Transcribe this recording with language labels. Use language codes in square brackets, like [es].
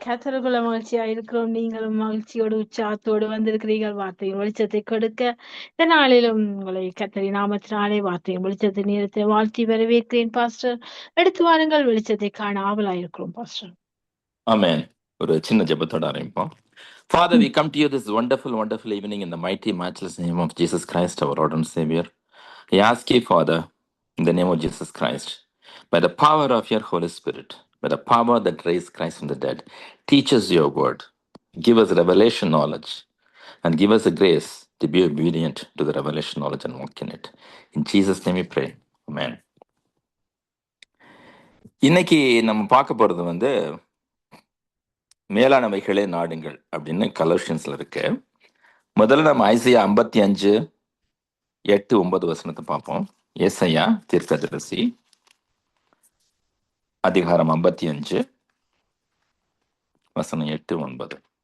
[ta] கர்த்தருக்குள்ள மகிழ்ச்சியா இருக்கிறோம். நீங்களும் மகிழ்ச்சியோடு உற்சாகத்தோடு வந்திருக்கிறீர்கள் வார்த்தையின் வெளிச்சத்தை கொடுக்க. இந்த நாளிலும் உங்களை கர்த்தரின் நாமத்தினாலே வார்த்தையின் வெளிச்சத்தை நேரத்தை வாழ்த்தி வரவேற்கிறேன் பாஸ்டர். எடுத்து வாருங்கள், வெளிச்சத்தை காண ஆவலாயிருக்கிறோம் பாஸ்டர். ஆமென். ஒரு சின்ன ஜெபத்தோட ஆரம்பிப்போம். [en] Father, we come to you this wonderful, wonderful evening in the mighty, matchless name of Jesus Christ, our Lord and Savior. I ask you, Father, in the name of Jesus Christ, by the power of your Holy Spirit, by the power that raised Christ from the dead, teach us your word, give us revelation knowledge, and give us the grace to be obedient to the revelation knowledge and walk in it. In Jesus' name we pray. Amen. [ta] இன்னைக்கு நம்ம பார்க்க போறது மேலானவைகளே நாடுங்கள் அப்படின்னு கலோஷியன்ஸ்ல இருக்கு. முதல்ல நம்ம Isaiah 55:8-9 பார்ப்போம். ஏசாயா தீர்க்கதரிசி அதிகாரம் 55 வசனம் 8-9.